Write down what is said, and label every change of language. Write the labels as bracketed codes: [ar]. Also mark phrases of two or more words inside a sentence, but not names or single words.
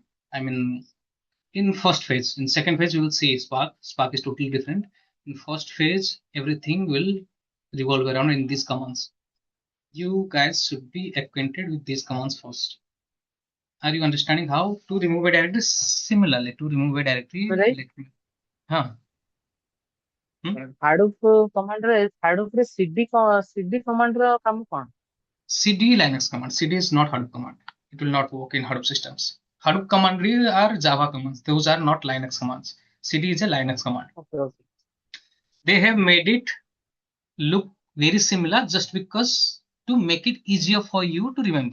[en] I mean, in first phase, in second phase, you will see Spark. Spark is totally different. In first phase, everything will revolve around in these commands. You guys should be acquainted with these commands first. Are you understanding how to remove a directory? Similarly, to remove a directory, right? let me. Huh? Hmm? Hadoop command [or] ରେ ହାଡୁପ ରେ [en] CD command [or] ର କାମ କଣ? [en] CD Linux command. CD is not Hadoop command. It will not work in Hadoop systems. Hadoop command are Java commands. Those are not Linux commands. CD is a Linux command. okay okay They have made it look very similar just because to make it easier for you to remember.